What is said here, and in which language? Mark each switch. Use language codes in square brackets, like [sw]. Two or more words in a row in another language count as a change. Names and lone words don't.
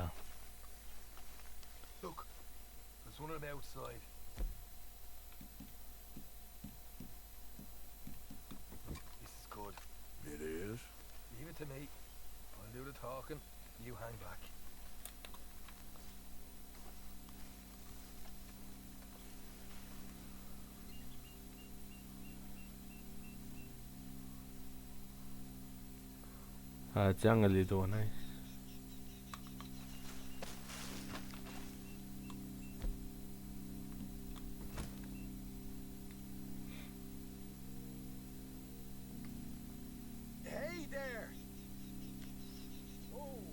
[en] Look, there's one of them outside. This is good. It is? Leave it to me. I'll do the talking. You hang back. [eu] Atzean gelditu naiz. [en] Hey there! Oh,